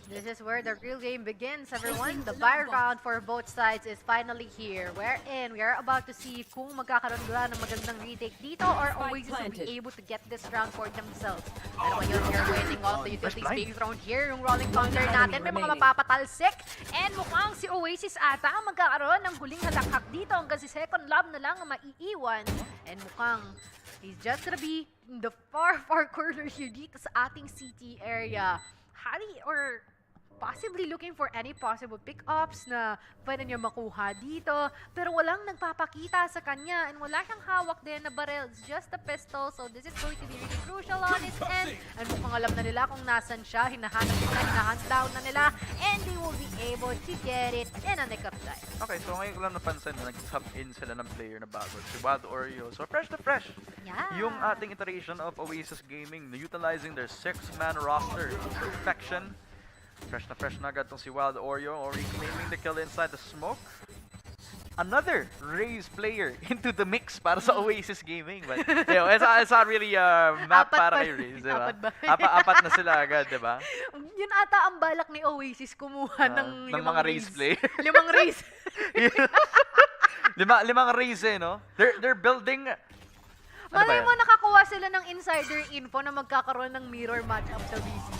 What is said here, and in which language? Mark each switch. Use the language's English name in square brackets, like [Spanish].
[English] This is where the real game begins, everyone. The buy round for both sides is finally here. Wherein we are about to see [Filipino] kung magkakaroon ba ng magandang retake dito [English] or Oasis will be able to get this round for themselves. [Filipino] Pero ngayon, [English] we are waiting all the utilities being thrown here. [Filipino] Yung rolling thunder natin, may mga mapapatalsik. And mukhang si Oasis ata ang magkakaroon ng huling halakak dito hanggang si Second Love na lang ang maiiwan. [English] And mukhang he's just gonna be in the far corner here [Filipino] dito sa ating [English] CT area. Hari or possibly looking for any possible pick-ups [Filipino] na pwede niya makuha dito. Pero walang nagpapakita sa kanya and wala siyang hawak din na barrel. [English] It's just a pistol. So this is going to be really crucial on his end. And [Filipino] mukhang alam na nila kung nasan siya. Hinahanap nila, hinahunt down na nila. [English] And they will be able to get it in a nick of time. [Filipino] Okay, so ngayon ko lang napansin na nag-sub in sila ng player na bago. Si Wild Oreo. So fresh na fresh. [English] Yeah. Yung ating iteration of Oasis Gaming, utilizing their 6-man roster. Perfection. Fresh [Filipino] na agad tong si [English] Wild Oreo, already claiming the kill inside the smoke. Another Raze player into the mix [Filipino] para sa [English] Oasis Gaming. But you know, it's not really map [Filipino] Apat para pa. kay Raze, diba? Apat ba? Apat na sila agad, diba? Yun ata ang balak ni Oasis kumuha ng ng mga Raze player. 5 Raze. limang Raze eh, no? [English] They're building. [Filipino] Malay mo nakakuha sila ng insider info na magkakaroon ng mirror matchup sa VC.